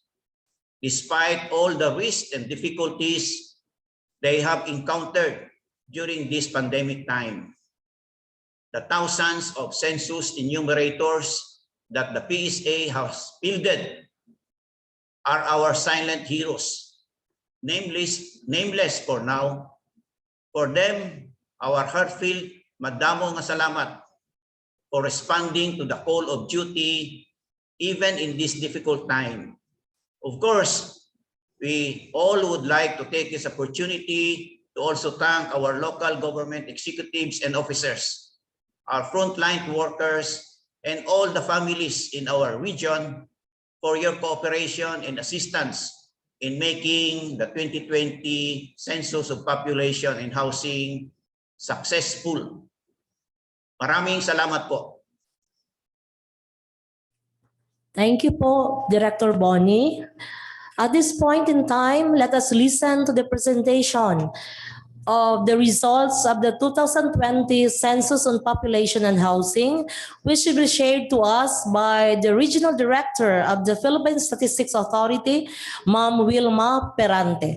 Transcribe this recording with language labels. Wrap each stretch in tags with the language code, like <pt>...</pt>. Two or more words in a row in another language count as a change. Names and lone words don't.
<en>Despite all the risks and difficulties they have encountered during this pandemic time, the thousands of census enumerators that the PSA has fielded are our silent heroes, nameless for now. For them, our heartfelt</en> <war>madamo nga salamat</war> <en>for responding to the call of duty even in this difficult time. Of course, we all would like to take this opportunity to also thank our local government executives and officers, our frontline workers, and all the families in our region for your cooperation and assistance in making the 2020 Census of Population and Housing successful.</en> <tl>Maraming salamat po.</tl> <en>Thank you po, Director Bonnie. At this point in time, let us listen to the presentation of the results of the 2020 Census on Population and Housing, which will be shared to us by the Regional Director of the Philippine Statistics Authority, Ma'am Wilma Perante.</en>